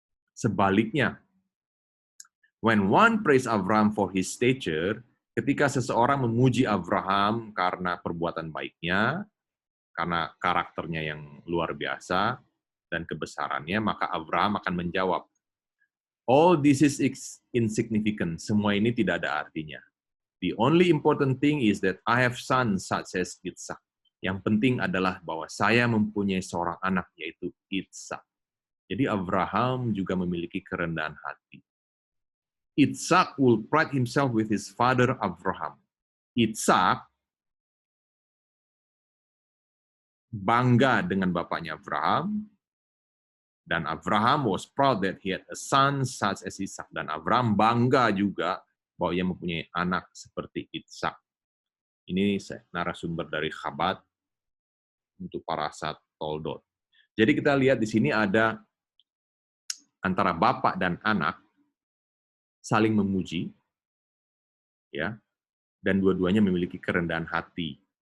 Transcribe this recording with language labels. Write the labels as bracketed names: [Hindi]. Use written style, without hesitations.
[Indonesian] Sebaliknya, [English] when one praise Abraham for his stature, [Indonesian] ketika seseorang memuji Abraham karena perbuatan baiknya, karena karakternya yang luar biasa dan kebesarannya, maka Abraham akan menjawab, [English] all this is insignificant, [Indonesian] semua ini tidak ada artinya. [English] The only important thing is that I have sons such as Ishak. [Indonesian] Yang penting adalah bahwa saya mempunyai seorang anak, yaitu Ishak. Jadi Abraham juga memiliki kerendahan hati. [English] Ishak will pride himself with his father Abraham. [Indonesian] Ishak bangga dengan bapaknya Abraham, dan [English] Abraham was proud that he had a son such as Ishak. [Indonesian] Dan Abraham bangga juga bahwa ia mempunyai anak seperti Ishak. Ini narasumber dari Chabad untuk Parashat Toldot. Jadi kita lihat di sini ada antara bapak dan anak saling memuji, ya, dan dua-duanya memiliki kerendahan hati.